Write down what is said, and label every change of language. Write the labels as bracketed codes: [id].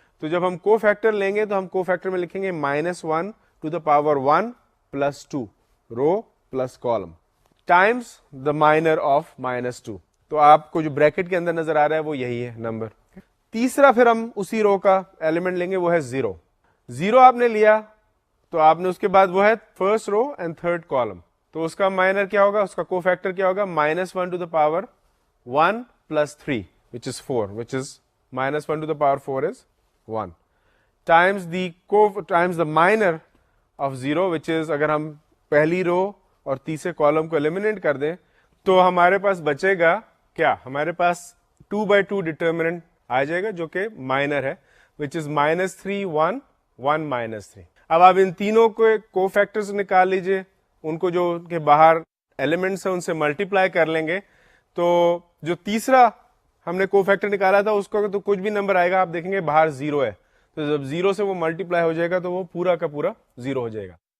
[hi] तो जब हम कोफैक्टर लेंगे तो हम कोफैक्टर में लिखेंगे [en] -1 to the power 1 + 2 [hi] row plus column [en] Times the minor of -2. [hi] तो आपको जो ब्रैकेट के अंदर नजर आ रहा है वो यही है नंबर. तीसरा फिर हम उसी रो का एलिमेंट लेंगे, वो है 0 आपने लिया तो आपने उसके बाद वो है first row and third column, तो उसका माइनर क्या होगा? उसका कोफैक्टर क्या होगा? [en] -1 to the power 1 + 3 which is 4, which is -1 to the power 4 is 1 times the minor of 0 which is, [hi] अगर हम पहली रो और तीसरे कॉलम को एलिमिनेट कर दें तो हमारे पास बचेगा क्या? हमारे पास 2/2 डिटर्मिनेंट आ जाएगा जो कि माइनर है, [en] Which is -3 1 1 -3. [hi] अब आप इन तीनों को कोफैक्टर्स निकाल लीजिए, उनको जो के बाहर एलिमेंट्स है उनसे मल्टीप्लाई कर लेंगे. तो जो तीसरा हमने कोफैक्टर निकाला था उसको तो कुछ भी नंबर आएगा, आप देखेंगे बाहर 0 है, तो जब 0 से वो मल्टीप्लाई हो जाएगा तो वो पूरा का पूरा 0 हो जाएगा.